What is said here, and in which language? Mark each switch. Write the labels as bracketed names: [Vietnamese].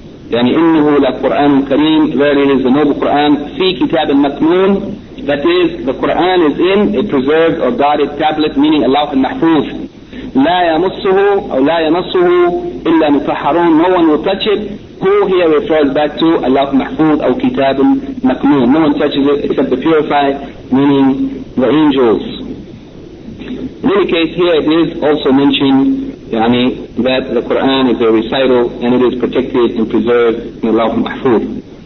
[Arabic] يعني إنه لقرآن كريم, [English] verily it is the noble Quran, [Arabic] في كتاب مكنون, [English] that is, the Qur'an is in a preserved or guarded tablet, meaning Allah al-Mahfuz. [Arabic] لا يمسه أو لا يمسه إلا مفحرون. [English] No one will touch it. Who here refers back to Allah Mahfuz [Arabic] أو كتاب مكنون. [English] No one touches it except the purified, meaning the angels. In any case, here it is also mentioned يعني, that the Quran is a recital and it is protected and preserved in Allah Mahfuz.